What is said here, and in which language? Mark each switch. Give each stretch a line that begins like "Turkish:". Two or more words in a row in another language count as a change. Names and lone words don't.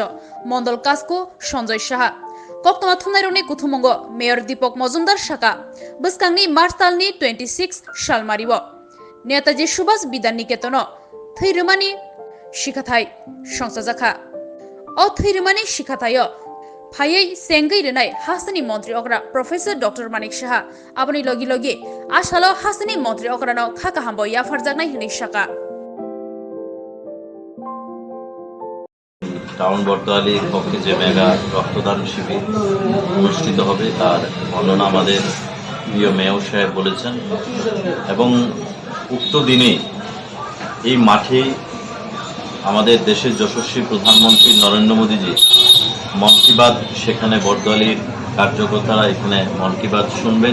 Kok Borok: मण्डल कासकु सञ्जय साहा कक्तमा थुनायरनि कुथुमुंगो मेयर दीपक मजुमदार साका बस्कांनि मार्चतालनि 26 सालमारिबो नेताजी सुभाष बिधान निकेतन थैरमानि शिखाथाय संसाजाखा अ थैरमानि शिखाथाय फायै सेंगै रेनाय हासनी मंत्री अग्रा प्रोफेसर डॉक्टर मानिक साहा आबनि लगी लगी आसालो हासनी मंत्री अग्रानो खाका हामबो याफारजागनाय हिनै साका
Bangla: টাউন বর্তোয়ালির পক্ষে যে মেগা রক্তদান শিবির অনুষ্ঠিত হবে তার বর্ণনা আমাদের প্রিয় মেয়র সাহেব বলেছেন এবং উক্ত দিনে এই মাঠে আমাদের দেশের যশস্বী প্রধানমন্ত্রী নরেন্দ্র মোদীজি মন কি বাত সেখানে বর্তোয়ালির কার্যকর্তারা এখানে মন কি বাত শুনবেন।